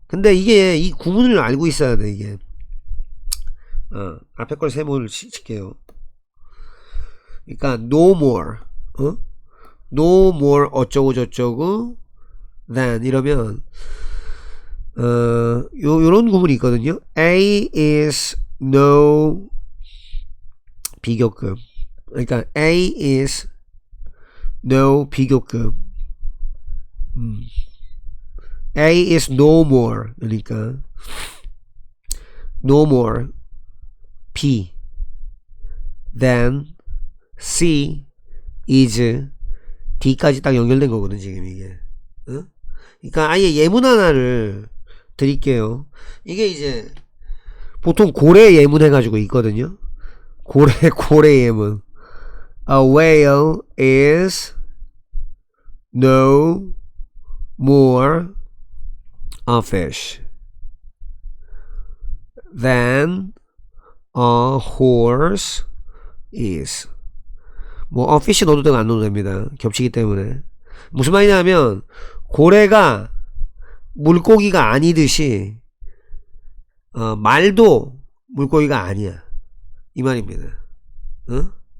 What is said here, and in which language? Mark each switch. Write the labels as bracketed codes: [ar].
[ko] 근데 이게 이 구문을 알고 있어야 돼 이게. 앞에 걸 세모를 칠게요. 그러니까 [en] no more no more [ko] 어쩌고 저쩌고 than 이러면 요런 구문이 있거든요. [en] A is no [ko] 비교급. 그러니까 [en] A is no [ko] 비교급. [en] A is no more. [ko] 그러니까 [en] no more B than C is D [ko] 까지 딱 연결된 거거든 지금 이게. 그러니까 아예 예문 하나를 드릴게요. 이게 이제 보통 고래 예문 해가지고 있거든요. 고래의 [en] A whale is no more a fish than a horse is. [ko] 뭐 fish 넣어도 되고 안 넣어도 됩니다. 겹치기 때문에. 무슨 말이냐면 고래가 물고기가 아니듯이 말도 물고기가 아니야 이 말입니다. 어?